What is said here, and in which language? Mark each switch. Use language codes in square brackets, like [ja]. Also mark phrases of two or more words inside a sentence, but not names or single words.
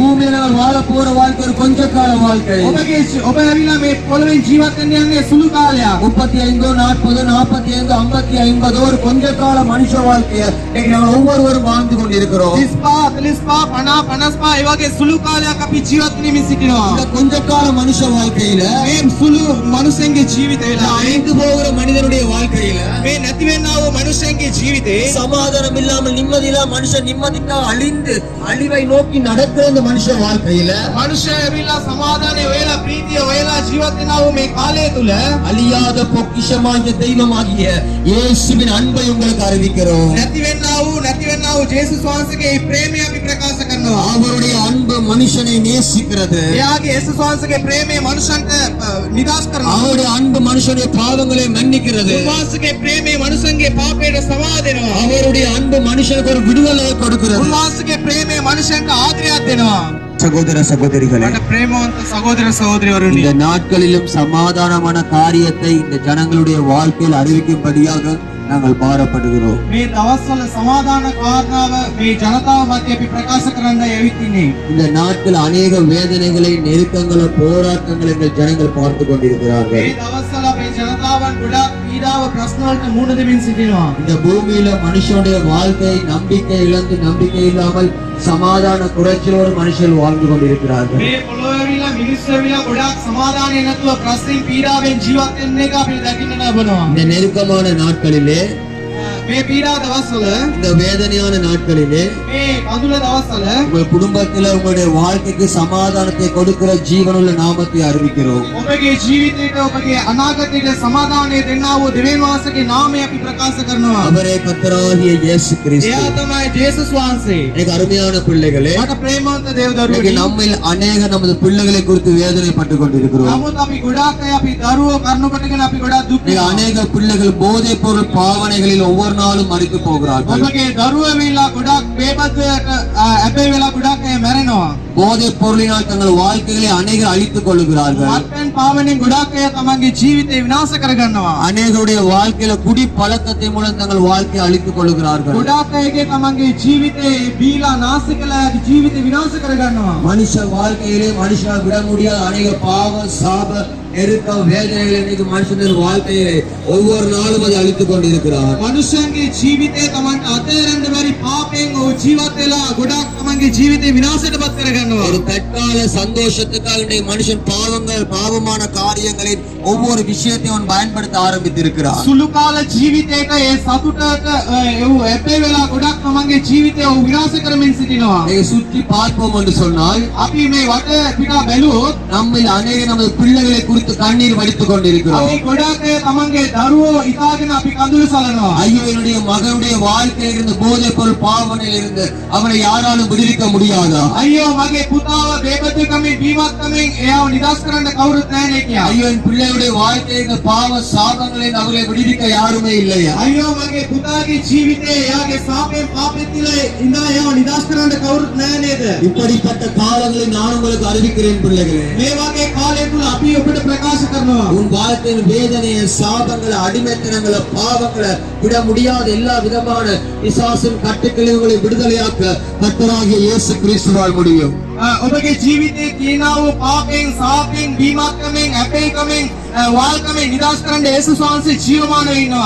[ta] பூமியில நாங்கள் வாழ போற வாழ்க்கை ஒரு கொஞ்ச கால வாழ்க்கை. [si] ඔබ ඇවිල්ලා මේ පොළොවේ ජීවත් වෙන්න යන්නේ සුළු කාලයක්. [ta] 35 40 45 50 ஒரு கொஞ்ச கால மனுஷ வாழ்க்கையை இன்னைக்கு நாங்கள் ஒவ்வொருவரும் வாழ்ந்து கொண்டிருக்கிறோம். [si] 35 45 50 55 ඒ වගේ සුළු කාලයක් අපි ජීවත් වෙමින් සිටිනවා. [ta] இந்த கொஞ்ச கால மனுஷ வாழ்க்கையில [si] මේ සුළු මනුස්සයන්ගේ ජීවිතේලා [ta] அழிந்து போகிற மனிதனுடைய வாழ்க்கையில [si] මේ නැති වෙන්නා වූ මනුස්සයන්ගේ ජීවිතේ [ta] சமாதானம் இல்லாமல் நிம்மதி இல்லாம மனுஷன் நிம்மதிக்கா அழிந்து அழிவை நோக்கி நடக்கிற இந்த மனுஷ வாழ்க்கையில [si] මනුෂ්‍යය ඇවිල්ලා සමාදානයේ ඔයලා ප්‍රීතිය ඔයලා ජීවත් වෙනා වූ මේ කාලය තුල [ta] அழியாத பொக்கிஷமாகிய தெய்வமாகிய இயேசுவின் அன்பை உங்களுக்கு அறிவிக்கிறோம். [si] නැති වෙන්නා වූ ජේසුස් වහන්සේගේ මේ ප්‍රේමය අපි ප්‍රකාශ කරනවා. [ta] அவருடைய அன்பு மனுஷனை நேசிக்கிறது. [si] එයාගේ යේසුස් වහන්සේගේ ප්‍රේමය මනුෂ්‍යන්ට නිදාස් කරනවා. [ta] அவருடைய அன்பு மனுஷனுடைய பாவங்களை மன்னிக்கிறது. [si] උන්වහන්සේගේ ප්‍රේමය මනුෂ්‍යන්ගේ පාපයට සමාව දෙනවා. [ta] அவருடைய அன்பு மனுஷனுக்கு ஒரு விடுதலையை கொடுக்கிறது. [si] උන්වහන්සේගේ ප්‍රේමය මනුෂ්‍යන්ට ආදරයක් දෙනවා. [ta] சகோதர சகோதரிகளே, [si] මට ප්‍රේමවන්ත සහෝදර සහෝදරිවරුනි, [ta] இந்த நாட்களிலும் சமாதானமான காரியத்தை இந்த ஜனங்களுடைய வாழ்க்கையில் அறிவிக்கும்படியாக நாங்கள் பாரப்படுகிறோம். [si] මේ දවස්වල සමාදාන කාරණාව මේ ජනතාව මැද අපි ප්‍රකාශ කරන්න ඇවිත් ඉන්නේ. [ta] இந்த நாட்கள் அநேக வேதனைகளை நெருக்கங்களை போராட்டங்களை எங்கள் ஜனங்கள் பார்த்து கொண்டிருக்கிறார்கள். [si] මේ දවස්වල අපේ ජනතාවන් ගොඩාක් පීඩාව ප්‍රශ්න වලට මුහුණ දෙමින් සිටිනවා. [ta] இந்த பூமியில மனுஷனுடைய வாழ்க்கை நம்பிக்கை இழந்து நம்பிக்கை இல்லாமல் சமாதான குறைச்சலோடு மனுஷர்கள் வாழ்ந்து கொண்டிருக்கிறார்கள். [si] මේ පොළොවේවිලා මිනිස්සුවිලා ගොඩාක් සමාදානය නැතුව ප්‍රශ්නින් පීඩාවෙන් ජීවත් වෙන එක අපි දකින්න ලබනවා. [ta] இந்த நெருக்கமான நாட்களிலே, [si] මේ පීඩා දවස්වල, [ta] இந்த வேதனையான நாட்களிலே [si] මේ කඳුල දවස්වල [ta] உங்கள் குடும்பத்தில் உங்களுடைய வாழ்க்கைக்கு சமாதானத்தை கொடுக்கிற ஜீவனுள்ள நாமத்தை அறிவிக்கிறோம். [si] ඔබගේ ජීවිතයට ඔබගේ අනාගතයට සමාදානය දෙන්නා වූ දෙවියන් වහන්සේගේ නාමය අපි ප්‍රකාශ කරනවා. [ta] அவரே கர்த்தராகிய இயேசு கிறிஸ்து. [si] එයා තමයි ජේසුස් වහන්සේ. [ta] எனக்கு அருமையான பிள்ளைகளே, [si] මට ප්‍රේමවන්ත දේව [ta] இன்னைக்கு [si] දරුවෝ, [ta] நம்மில் அநேக நமது பிள்ளைகளை குறித்து வேதனைப்பட்டு கொண்டிருக்கிறோம். [si] නමුත් අපි ගොඩාක් අය අපි දරුවෝ කරුණු කොටගෙන අපි ගොඩාක් දුක් [ta] இன்னைக்கு அநேக பிள்ளைகள் போதைப் பொருள் பாவனைகளில் ஒவ்வொரு நாளும் மறித்து போகிறார்கள். [si] ඔබගේ දරුවෝ වෙලා ගොඩාක් බේබද්දයට ඇබේ වෙලා ගොඩාක් අය මැරෙනවා. [ta] போதைப் பொருளினால் தங்கள் வாழ்க்கைகளை அநேகர் அழித்துக் கொள்ளுகிறார்கள். [si] මත්පැන් පාවනෙන් ගොඩාක් අය තමන්ගේ ජීවිතේ විනාශ කරගන්නවා. [ta] அநேகருடைய வாழ்க்கையில குடி பழக்கத்தை மூலம் தங்கள் வாழ்க்கையை அழித்துக் கொள்ளுகிறார்கள். [si] ගොඩාක් අයගේ තමන්ගේ ජීවිතේ බීලා නාශ කළා ජීවිතේ විනාශ කරගන්නවා. [ta] மனுஷ வாழ்க்கையிலே மனுஷனால் விட முடியாத அநேக பாவ சாப நெருக்கம் வேதனைகள் இன்னைக்கு மனுஷனின் வாழ்க்கையை ஒவ்வொரு நாளும் அதை அழித்துக் கொண்டிருக்கிறார். [si] මනුෂ්‍යයන්ගේ ජීවිතේ තමන්ට අතහැරෙන්න බැරි පාපයෙන් ඔහු ජීවත් වෙලා ගොඩාක් තමන්ගේ ජීවිතේ විනාශයටපත් කරගන්නවා. [ta] ஒரு தற்கால சந்தோஷத்துக்காக இன்னைக்கு மனுஷன் பாவமான காரியங்களின் ஒவ்வொரு விஷயத்தையும் அவன் பயன்படுத்த ஆரம்பித்திருக்கிறார். [si] සුළු කාල ජීවිතයක ඒ සතුටට ඔහු ඇබේ වෙලා ගොඩාක් තමන්ගේ ජීවිතය ඔහු විනාශ කරමින් සිටිනවා. [ta] இதை சுற்றி பார்ப்போம் என்று சொன்னால் [si] අපි මේ වටේ පිටා බැලුවොත් [ta] நம்மில் அநேக நமது பிள்ளைகளை குறித்து கண்ணீர் வடித்துக் கொண்டிருக்கிறோம். [si] අපි ගොඩාක් අය තමන්ගේ දරුවෝ ඉතාලගෙන අපි කඳුළු සලනවා. [ta] ஐயோ, என்னுடைய மகனுடைய வாழ்க்கையில் இருந்து போதைப் பொருள் பாவனையில் இருந்து அவனை யாராலும் விடுவிக்க முடியாதா? [si] අයියෝ මගේ පුතාව බේබදුකමින් බීමත්කමින් එයාව නිදහස් කරන්න කවුරුත් නැහැ නේ කියා. [ta] ஐயோ, என் பிள்ளையுடைய வாழ்க்கையில் இருந்த பாவ சாபங்களில் அவர்களை விடுவிக்க யாருமே இல்லையா? [si] අයියෝ මගේ පුතාගේ ජීවිතේ එයාගේ සාපයෙන් පාපෙත් ඉඳලා එයාව නිදහස් කරන්න කවුරුත් නැහැ නේද? [ta] இப்படிப்பட்ட காலங்களை நான் உங்களுக்கு அறிவிக்கிறேன் பிள்ளைகளே. [si] මේ වගේ කාලය තුල අපි ඔබට ප්‍රකාශ කරනවා. [ta] உன் வாழ்க்கையின் வேதனையை, சாபங்களை, அடிமைத்தனங்களை, பாவங்களை விட முடியாத எல்லா விதமான பிசாசின் கட்டுக்களை விடுதலையாக்க கர்த்தராகிய இயேசு கிறிஸ்துவால் முடியும். [si] ඔබගේ ජීවිතේ තියෙනා වූ පාපයෙන් සාපයෙන් බීමත්කමින් අපේකමින් වාල්කමින් නිදහස් කරන්න යේසුස් වහන්සේ ජීවමානව ඉන්නවා.